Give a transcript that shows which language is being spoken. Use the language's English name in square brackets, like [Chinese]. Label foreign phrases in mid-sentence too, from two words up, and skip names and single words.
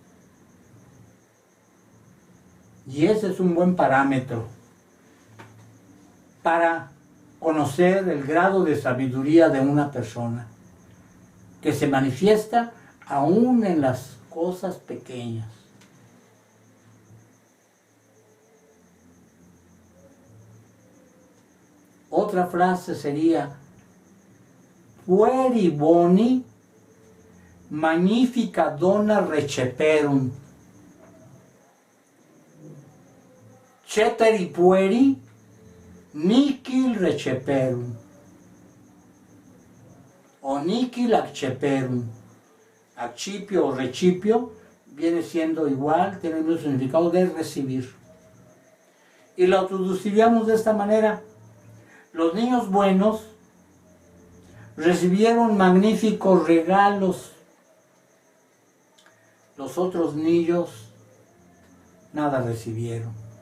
[Spanish] Y ese es un buen parámetro para conocer el grado de sabiduría de una persona, que se manifiesta aún en las cosas pequeñas. Otra frase sería: [Latin] pueri boni magnifica dona receperum, ceteri pueri nihil receperum, o nihil acceperum. [Spanish] Accipio o recipio viene siendo igual, tiene el mismo significado de recibir. Y lo traduciríamos de esta manera: los niños buenos recibieron magníficos regalos. Los otros niños nada recibieron.